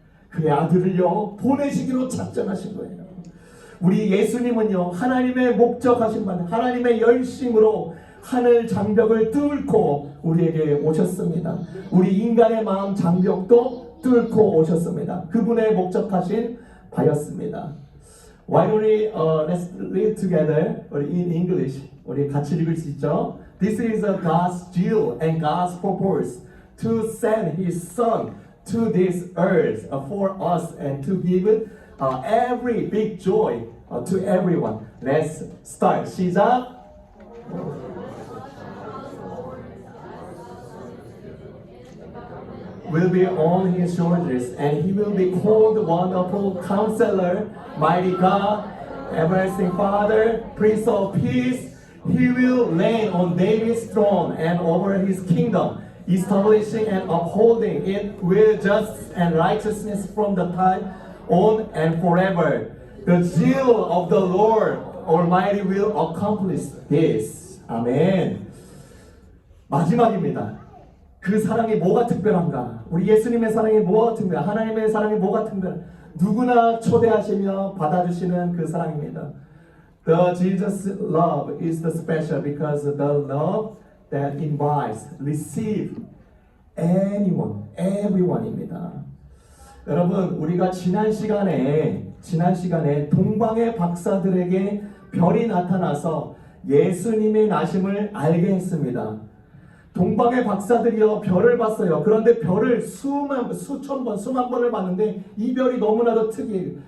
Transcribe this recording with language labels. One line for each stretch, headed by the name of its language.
Korean: 그의 아들을요 보내시기로 작정하신 거예요. 우리 예수님은요 하나님의 목적하신 바 하나님의 열심으로 하늘 장벽을 뚫고 우리에게 오셨습니다. 우리 인간의 마음 장벽도 뚫고 오셨습니다. 그분의 목적하신 바였습니다.
English: Why don't we let's read together in English.
Korean: 우리 같이 읽을 수 있죠?
English: This is God's will and God's purpose to send His Son to this earth for us and to give every big joy to everyone. Let's start.
Korean: 시작.
English: Will be on his shoulders, and he will be called Wonderful Counselor, Mighty God, Everlasting Father, Prince of Peace. He will reign on David's throne and over his kingdom, establishing and upholding it with justice and righteousness from the time on and forever. The zeal of the Lord Almighty will accomplish this.
Korean: 아멘. 마지막입니다. 그 사랑이 뭐가 특별한가? 우리 예수님의 사랑이 뭐가 특별한가? 하나님의 사랑이 뭐가 특별한가? 누구나 초대하시며 받아주시는 그 사랑입니다.
English: The Jesus love is the special because the love that invites, receive anyone, everyone입니다.
Korean: 여러분, 우리가 지난 시간에 동방의 박사들에게 별이 나타나서 예수님의 나심을 알게 했습니다. 동방의 박사들이요 별을 봤어요. 그런데 별을 수만 번을 봤는데 이 별이 너무나도 특이해요.